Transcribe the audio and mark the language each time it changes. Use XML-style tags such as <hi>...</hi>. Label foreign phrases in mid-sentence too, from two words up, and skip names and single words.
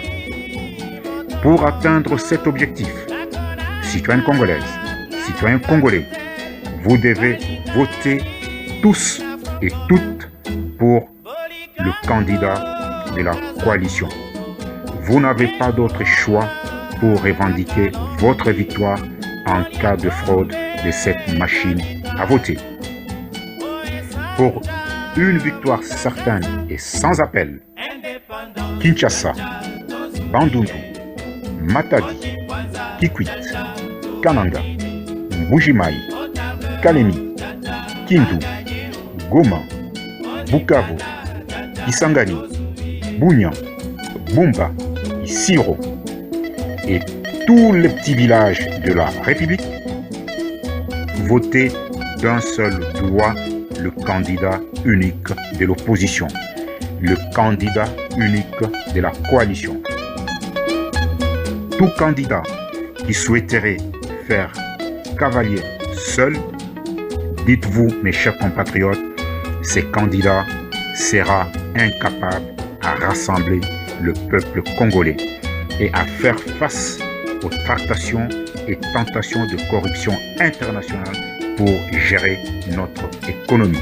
<fr>Pour atteindre cet objectif, citoyennes congolaises, citoyens congolais, vous devez voter tous et toutes pour le candidat de la coalition. Vous n'avez pas d'autre choix pour revendiquer votre victoire en cas de fraude de cette machine à voter. Pour une victoire certaine et sans appel, Kinshasa, Bandundu, Matadi, Kikwit, Kananga, Mbujimayi, Kalemi, Kindu, Goma, Bukavu, Kisangani, Bunya, Bumba, Isiro et tous les petits villages de la République, votez d'un seul doigt le candidat unique de l'opposition, le candidat unique de la coalition. Tout candidat qui souhaiterait faire cavalier seul, dites-vous, mes chers compatriotes, ce candidat sera incapable à rassembler le peuple congolais et à faire face aux tractations et tentations de corruption internationale pour gérer notre économie.</fr>